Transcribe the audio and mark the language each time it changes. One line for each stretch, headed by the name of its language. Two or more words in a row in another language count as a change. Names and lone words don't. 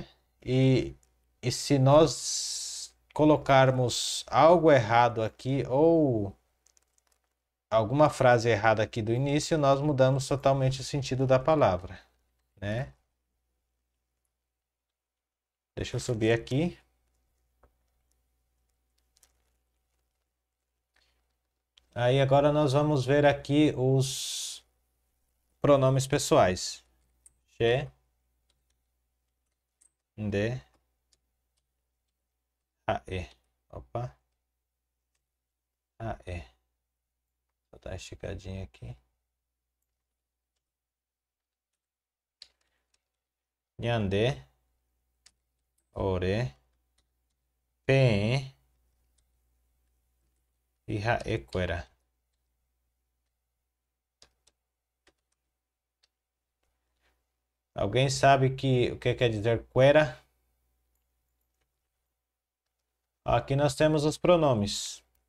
Portuguese: E se nós colocarmos algo errado aqui ou alguma frase errada aqui do início, nós mudamos totalmente o sentido da palavra, né? Deixa eu subir aqui. Aí agora nós vamos ver aqui os pronomes pessoais.
Guarani: Che, de, ae. Opa. Ae.
Portuguese: Vou dar uma esticadinha aqui.
Guarani: Nhande, ore, pe, e haequera.
Portuguese: Alguém sabe o que quer dizer quera? Aqui nós temos os pronomes.